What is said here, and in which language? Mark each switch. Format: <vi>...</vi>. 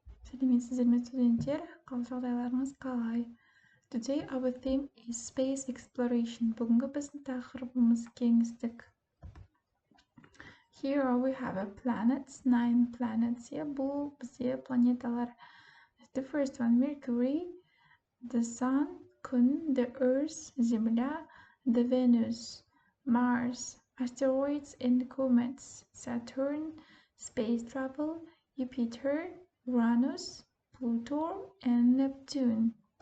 <kk>Сәлеметсіздер ме студенттер? Қал жағдайларыңыз қалай?</kk> <en>Today our theme is space exploration.</en> <kk>Бүгінгі біздің тақырыбымыз кеңістік.</kk> <en>Here we have a planets, 9 planets.</en> <kk>Бұл бізде планеталар.</kk> <en>The first one, Mercury, the Sun, Күн, the Earth, Земля, the Venus, Mars, asteroids and comets, Saturn, space travel, Jupiter, Uranus, Pluto, and Neptune.</en>